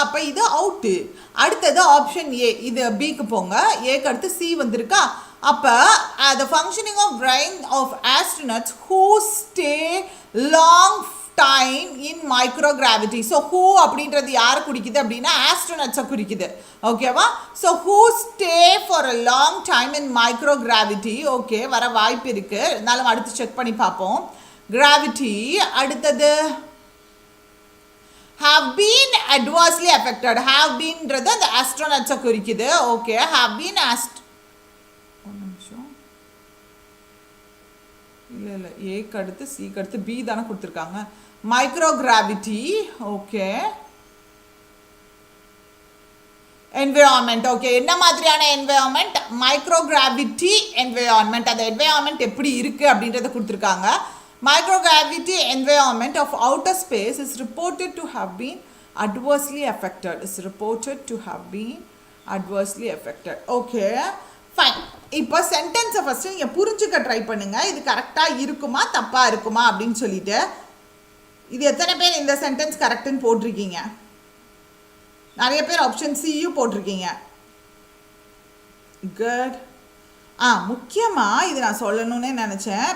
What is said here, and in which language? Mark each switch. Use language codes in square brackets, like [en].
[ta] அப்போ இது அவுட்டு. அடுத்தது ஆப்ஷன் ஏ, இது பிக்கு போங்க. ஏக்கு அடுத்து சி வந்திருக்கா. அப்போ [en] the functioning of brain of astronauts who stay long time in microgravity. [ta] So who அப்படின்றது யாரை குறிக்குது அப்படின்னா ஆஸ்ட்ரோனட்ஸை குறிக்குது. ஓகேவா? [en] So who stay for a long time in microgravity. [ta] Okay, வர வாய்ப்பு இருக்கு, இருந்தாலும் அடுத்து செக் பண்ணி பார்ப்போம். [en] Gravity. [ta] அடுத்தது [en] have been adversely affected. [ta] have beenன்றது அந்த ஆஸ்ட்ரோனட்ஸை குறிக்குது. ஓகே, have been இல்லை ஏக்கு அடுத்து சிக்கு அடுத்து பி தானே கொடுத்துருக்காங்க. [en] Microgravity. Okay, environment. Okay, [ta] என்ன மாதிரியான [en] Environment? Microgravity environment. [ta] அந்த என்விரான்மெண்ட் எப்படி இருக்கு அப்படின்றத கொடுத்துருக்காங்க. [en] Microgravity environment of outer space is reported to have been adversely affected. Is reported to have been adversely affected. Okay, fine. [ta] இப்போ சென்டென்ஸை ஃபஸ்ட்டு நீங்கள் புரிஞ்சுக்க ட்ரை பண்ணுங்க, இது கரெக்டாக இருக்குமா தப்பாக இருக்குமா அப்படின்னு சொல்லிட்டு. இது எத்தனை பேர் இந்த சென்டென்ஸ் கரெக்டுன்னு போட்டிருக்கீங்க? நிறைய பேர் ஆப்ஷன் சியும் போட்டிருக்கீங்க. குட். முக்கியமாக இது நான் சொல்லணும்னு நினச்சேன்.